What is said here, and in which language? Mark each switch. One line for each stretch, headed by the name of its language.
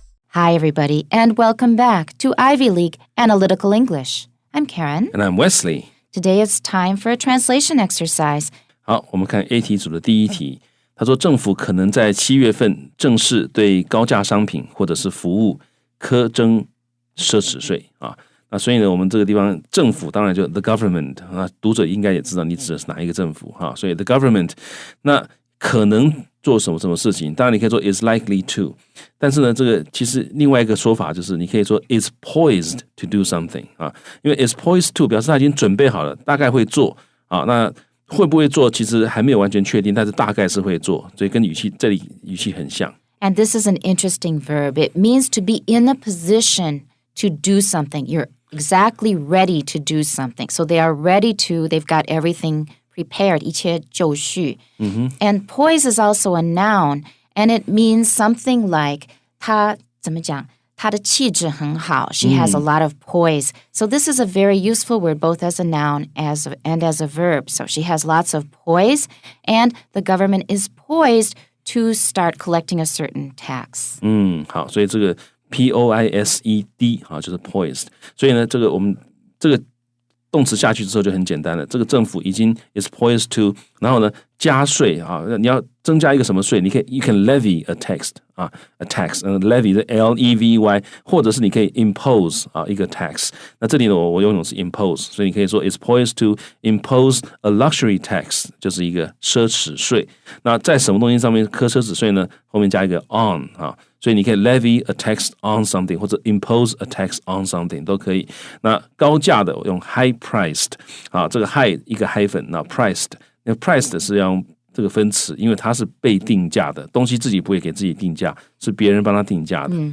English: Hi, everybody, and welcome back to Ivy League Analytical English. I'm Karen. And I'm Wesley. Today it's time for a translation exercise.
Chinese: 好，我们看 A 题组的第一题。他说，政府可能在7月份正式对高价商品或者是服务苛征奢侈税啊。那所以呢，我们这个地方政府当然就
English: the government
Chinese: 啊，读者应该也知道你指的是哪一个政府哈。所以
English: the government
Chinese: 那可能做什么事情？当然你可以说
English: is likely to，
Chinese: 但是呢，这个其实另外一个说法就是你可以说
English: is poised to do something
Chinese: 啊，因为
English: is poised to
Chinese: 表示他已经准备好了，大概会做啊。那会不会做其实还没有完全确定，但是大概是会做，所以跟这里语气很像。
English: And this is an interesting verb. It means to be in a position to do something. You're exactly ready to do something. So they are ready to, they've got everything prepared,
Chinese: 一切就绪.
English: And poise is also a noun, and it means something like
Chinese: 她怎么讲？她的气质很好.
English: She has a lot of poise. So this is a very useful word, both as a noun and as a verb. So she has lots of poise, and the government is poised to start collecting a certain tax.
Chinese: 好，所以这个 P-O-I-S-E-D 啊，就是 poised。所以呢，这个我们这个动词下去之后就很简单了。这个政府已经
English: is poised to，
Chinese: 然后呢加税啊，你要增加一个什么税？你可以
English: you can levy a tax
Chinese: 啊 ，a tax，levy 的 L-E-V-Y， 或者是你可以 impose 啊一个 tax。那这里呢，我用的是 impose， 所以你可以说
English: is poised to impose a luxury tax，
Chinese: 就是一个奢侈税。那在什么东西上面课奢侈税呢？后面加一个 on 啊。所以你可以
English: levy a tax on something
Chinese: 或者
English: impose a tax on something
Chinese: 都可以。那高价的我用
English: high priced
Chinese: 啊，这个 high 一个 hyphen， 那 priced， 那 priced 是要用这个分词，因为它是被定价的东西，自己不会给自己定价，是别人帮他定价的。